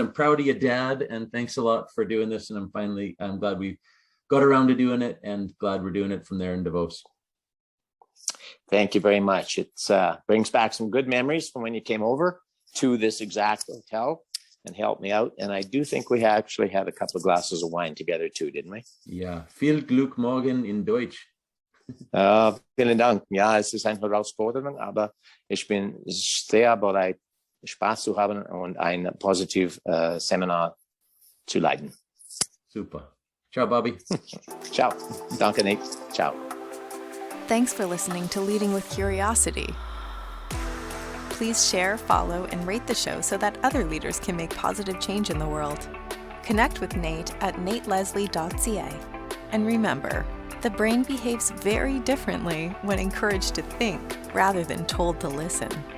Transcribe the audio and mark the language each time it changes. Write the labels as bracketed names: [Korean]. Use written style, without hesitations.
[English] I'm proud of you, Dad, and thanks a lot for doing this. And I'm glad we got around to doing it, and glad we're doing it from there in Davos. Thank you very much. It brings back some good memories from when you came over to this exact hotel and helped me out. And I do think we actually had a couple of glasses of wine together too, didn't we? [German] Ja, viel Glück morgen in Deutsch. Vielen Dank. Ja, es ist eine Herausforderung, aber ich bin sehr bereit, Spaß zu haben und ein positives Seminar zu leiten. Super. Ciao, Bobby. Ciao. Danke, Nick. Ciao. [English] Thanks for listening to Leading with Curiosity. Please share, follow, and rate the show so that other leaders can make positive change in the world. Connect with Nate at nateleslie.ca. And remember, the brain behaves very differently when encouraged to think rather than told to listen.